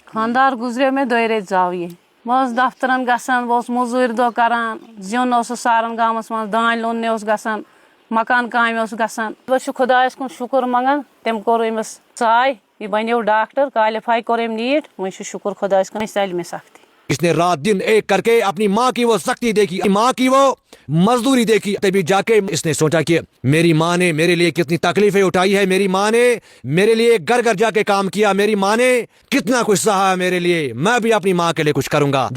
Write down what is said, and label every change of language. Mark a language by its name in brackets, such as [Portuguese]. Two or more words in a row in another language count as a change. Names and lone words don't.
[Kashmiri] خاندار گزرے میں دۄیہِ ریٚتۍ ژاو یہِ بہٕ ٲسٕس دفترن گژھان بہٕ اوسُس موٚزوٗرۍ دۄہ کران زیُن اوسُس ساران گامس منٛز دانہِ لوننہِ اوس گژھان مکان کامہِ اوس گژھان بہٕ چھُس خۄدایس کُن شُکر منٛگان تٔمۍ کوٚر أمِس ژاے یہِ بنیو ڈاکٹر کالِفاے کوٚر أمۍ نیٖٹ وۄنۍ چھُ شُکر خۄدایس کُن أسۍ ژلہِ مےٚ سختی [Urdu] اس نے رات دن ایک کر کے اپنی ماں کی وہ سختی دیکھی, ماں کی وہ مزدوری دیکھی, تبھی جا کے اس نے سوچا کہ میری ماں نے میرے لیے کتنی تکلیفیں اٹھائی ہے, میری ماں نے میرے لیے گھر گھر جا کے کام کیا, میری ماں نے کتنا کچھ سہا ہے میرے لیے, میں بھی اپنی ماں کے لیے کچھ کروں گا.